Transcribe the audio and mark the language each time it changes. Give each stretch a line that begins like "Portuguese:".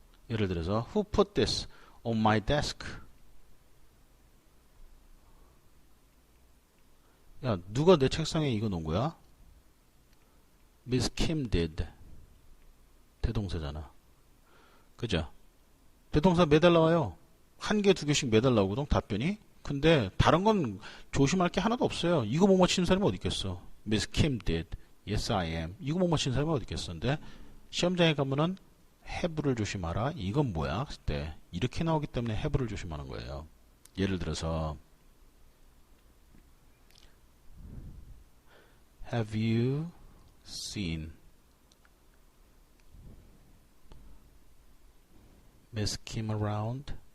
Korean: 예를 들어서
English: Who put this on my desk?
Korean: 야, 누가 내 책상에 이거 놓은 거야?
English: Miss Kim did.
Korean: 대동사잖아. 그죠? 대동사 매달 나와요. 한 개, 두 개씩 매달 나오거든, 답변이. 근데 다른 건 조심할 게 하나도 없어요. 이거 못 맞히는 사람이 어디 있겠어?
English: Miss Kim did. Yes, I am.
Korean: 이거 못 맞히는 사람이 어디 있겠어? 근데 시험장에 가면은 have를 조심하라. 이건 뭐야? 그때 이렇게 나오기 때문에 have를 조심하는 거예요. 예를 들어서
English: Have you seen Miss Kim around?